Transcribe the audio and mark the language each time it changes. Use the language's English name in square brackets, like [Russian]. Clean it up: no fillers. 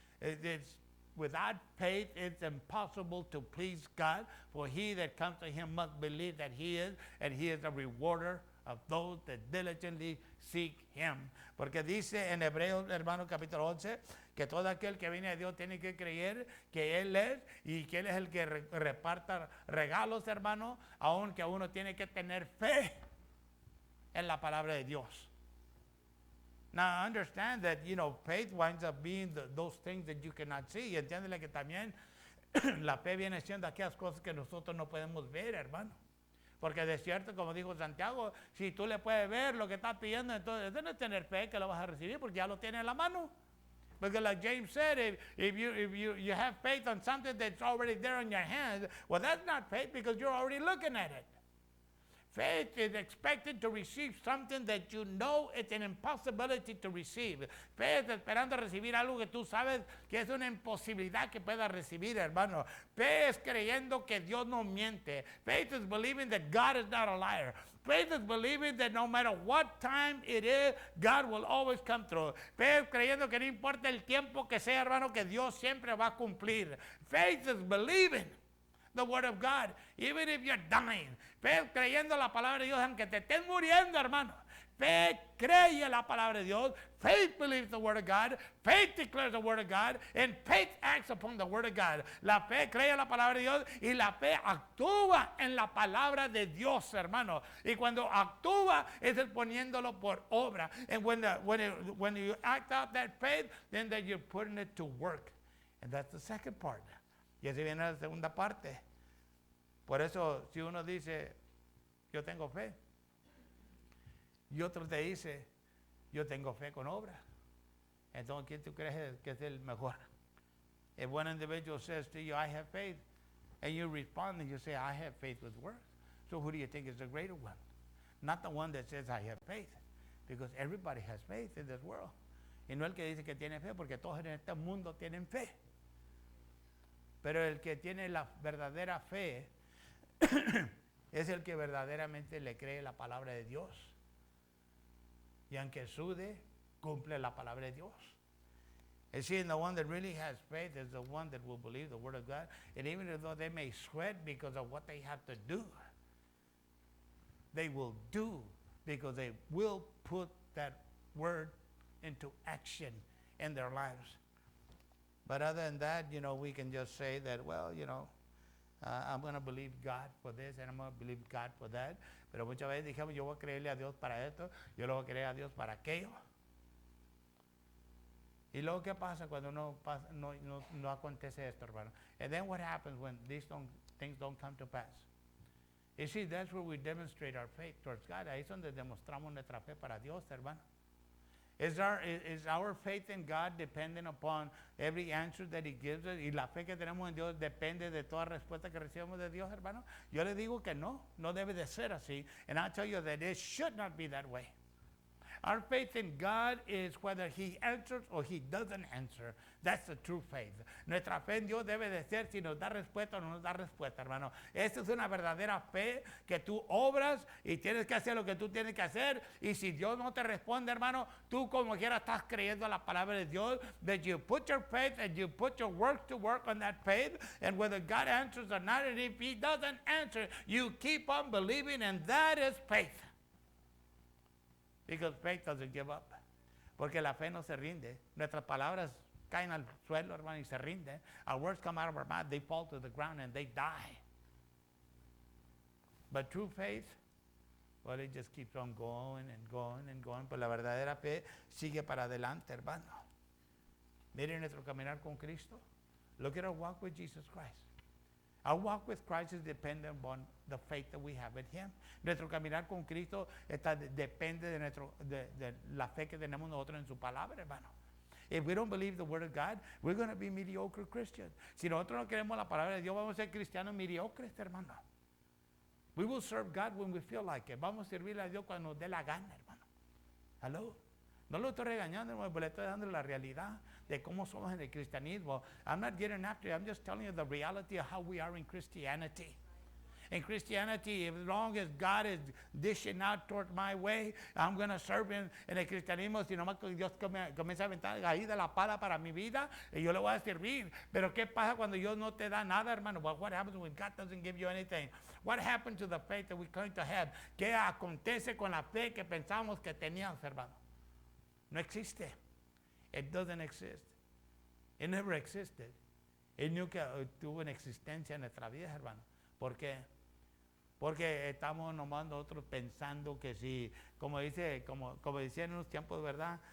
[English] It's without faith, it's impossible to please God, for he that comes to him must believe that he is, and he is a rewarder of those that diligently seek him. [Spanish] Porque dice en Hebreos, hermano, capítulo 11, que todo aquel que viene a Dios tiene que creer que Él es y que Él es el que reparta regalos, hermano, aunque uno tiene que tener fe en la palabra de Dios. [English] Now, I understand that, faith winds up being those things that you cannot see. [Spanish] Y entiéndele que también la fe viene siendo aquellas cosas que nosotros no podemos ver, hermano. Porque de cierto, como dijo Santiago, si tú le puedes ver lo que estás pidiendo, entonces eso no es tener fe que lo vas a recibir porque ya lo tienes en la mano. [English] Because like James said, if you have faith on something that's already there in your hands, well, that's not faith because you're already looking at it. Faith is expected to receive something that you know it's an impossibility to receive. [Spanish] Fe es esperando recibir algo que tú sabes que es una imposibilidad que puedas recibir, hermano. Fe es creyendo que Dios no miente. [English] Faith is believing that God is not a liar. Faith is believing that no matter what time it is, God will always come through. [Spanish] Fe es creyendo que no importa el tiempo que sea, hermano, que Dios siempre va a cumplir. [English] Faith is believing the word of God, even if you're dying. [Spanish] Fe creyendo la palabra de Dios, aunque te estés muriendo, hermano. Fe cree la palabra de Dios. [English] Faith believes the word of God. Faith declares the word of God. And faith acts upon the word of God. [Spanish] La fe cree la palabra de Dios y la fe actúa en la palabra de Dios, hermano. Y cuando actúa es el poniéndolo por obra. [English] And when you act out that faith, then that you're putting it to work. And that's the second part. [Spanish] Y así viene la segunda parte. Por eso, si uno dice, yo tengo fe, y otro te dice, yo tengo fe con obra, entonces, ¿quién tú crees que es el mejor? [English] If one individual says to you, I have faith, and you respond and you say, I have faith with works, so who do you think is the greater one? Not the one that says, I have faith, because everybody has faith in this world. [Spanish] Y no el que dice que tiene fe, porque todos en este mundo tienen fe. Pero el que tiene la verdadera fe es el que verdaderamente le cree la palabra de Dios. Y aunque sude, cumple la palabra de Dios. [English] And see, the one that really has faith is the one that will believe the word of God. And even though they may sweat because of what they have to do, they will do because they will put that word into action in their lives. But other than that, we can just say that, well, I'm going to believe God for this and I'm going to believe God for that. [Spanish] Pero muchas veces dijimos, yo voy a creerle a Dios para esto, yo le voy a creer a Dios para aquello. Y luego, ¿qué pasa cuando no acontece esto, hermano? [English] And then what happens when these things don't come to pass? You see, that's where we demonstrate our faith towards God. [Spanish] Ahí es donde demostramos nuestra fe para Dios, hermano. [English] Is our faith in God dependent upon every answer that He gives us? [Spanish] Y la fe que tenemos en Dios depende de toda respuesta que recibimos de Dios, hermano. Yo le digo que no debe de ser así. [English] And I'll tell you that it should not be that way. Our faith in God is whether He answers or He doesn't answer. That's the true faith. [Spanish] Nuestra fe en Dios debe de ser si nos da respuesta o no nos da respuesta, hermano. Esta es una verdadera fe que tú obras y tienes que hacer lo que tú tienes que hacer. Y si Dios no te responde, hermano, tú como quiera estás creyendo la palabra de Dios. [English] That you put your faith and you put your work to work on that faith. And whether God answers or not, and if He doesn't answer, you keep on believing, and that is faith. Because faith doesn't give up. [Spanish] Porque la fe no se rinde. Nuestras palabras caen al suelo, hermano, y se rinden. [English] Our words come out of our mouth, they fall to the ground and they die. But true faith, well, it just keeps on going and going and going. [Spanish] Pues la verdadera fe sigue para adelante, hermano. Miren nuestro caminar con Cristo. [English] Look at our walk with Jesus Christ. Our walk with Christ is dependent on the faith that we have in Him. [Spanish] Nuestro caminar con Cristo depende de la fe que tenemos nosotros en su palabra, hermano. [English] If we don't believe the Word of God, we're going to be mediocre Christians. [Spanish] Si nosotros no queremos la palabra de Dios, vamos a ser cristianos mediocres, hermano. [English] We will serve God when we feel like it. [Spanish] Vamos a servirle a Dios cuando nos dé la gana, hermano. [English] Hello. [Spanish] No lo estoy regañando, hermano, pero le estoy dando la realidad de cómo somos en el cristianismo. [English] I'm not getting after you. I'm just telling you the reality of how we are in Christianity. In Christianity, as long as God is dishing out toward my way, I'm going to serve Him. [Spanish] En el cristianismo, si nomás Dios comienza a aventar ahí de la pala para mi vida, yo le voy a servir. Pero ¿qué pasa cuando Dios no te da nada, hermano? [English] Well, what happens when God doesn't give you anything? What happened to the faith that we're going to have? [Spanish] ¿Qué acontece con la fe que pensamos que teníamos, hermano? No existe. [English] It doesn't exist. It never existed. [Spanish] Él nunca tuvo una existencia en nuestra vida, hermano. ¿Por qué? Porque estamos nomás nosotros pensando que si, como decían en unos tiempos, ¿verdad?